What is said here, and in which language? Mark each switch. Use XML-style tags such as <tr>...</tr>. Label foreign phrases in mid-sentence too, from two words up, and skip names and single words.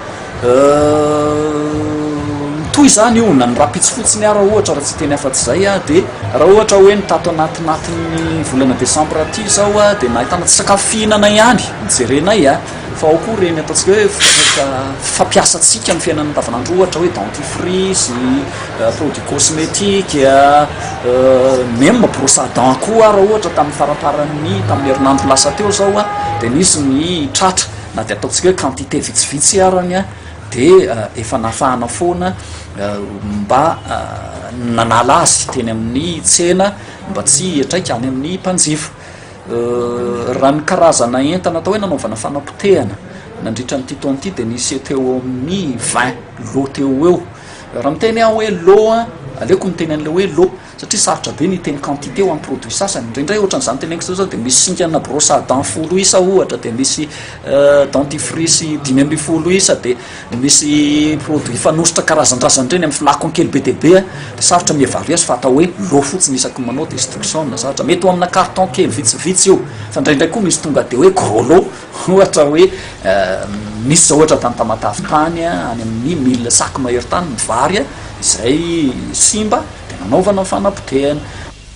<mg>Toy izany io na ny rapitsy fotsiny raha ohatra raha tsy teny afa-tsy zay dia raha ohatra hoe nitato anatin'ny volana desambra aty zao dia nahitana tsy sakafo fihinana ihany mijerenay fa ao koa reny ataontsika hoe fampiasantsika amin'ny fiainana andavanandro ohatra hoe</mg> <fr>dentifrice, produits cosmétiques, même brosse à dents</fr> <mg>koa raha ohatra tamin'ny faraparany tamin'ny herinandro lasa teo zao dia nisy ny tratra na dia ataontsika hoe quantité vitsivitsy arany dia efa nafahana foana mba nanala azy teny amin'ny tsena mba tsy hiatraika any amin'ny mpanjifa. Raha ny karazana entana atao hoe nanaovana fanapotehana nandritra ny tito an'ity dia nisy teo amin'ny 20 lot teo eo. Raha miteny aho hoe lot aleoko miteny an'ilay hoe lot satria sarotra be ny teny quantité ho amin'ny produit sasany. Indraindray ohatran'izany teneniko zao dia misy singana</mg> <fr>brosse à dents</fr> <mg>10 isa ohatra dia misy dentifrice 5 isa dia misy produit fanositra karazan-drazany reny amin'ny flacon kely be dia be dia sarotra mihavary azy fa atao hoe lot fotsiny isaky manao destruction na sarotra mety ho amina carton kely vitsivitsy io fa indraindray koa misy tonga dia hoe</mg> <fr>gros lot</fr> <mg>ohatra hoe misy zao ohatra tany tamatavy tany any amin'ny 1000 sac mahery tany ny vary izay simba dia nanaovana fanapotehana.</mg>